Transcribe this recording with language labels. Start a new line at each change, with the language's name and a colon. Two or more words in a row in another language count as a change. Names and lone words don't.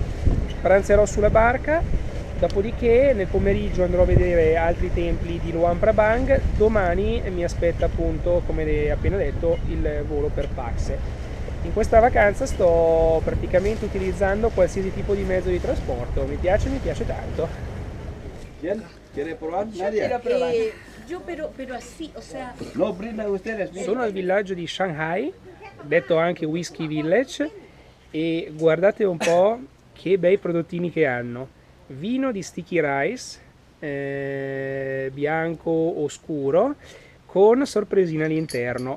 Italian: Pranzerò sulla barca, dopodiché nel pomeriggio andrò a vedere altri templi di Luang Prabang. Domani mi aspetta appunto, come appena detto, il volo per Paxe. In questa vacanza sto praticamente utilizzando qualsiasi tipo di mezzo di trasporto, mi piace tanto.
Spanish: Bien, ¿quiere probar? Nadia. Yo pero así, o sea... No, brinda ustedes.
Italian: Sono al villaggio di Shanghai, detto anche Whisky Village, e guardate un po' che bei prodottini che hanno. Vino di
English: sticky rice,
Italian: bianco oscuro, con sorpresina all'interno.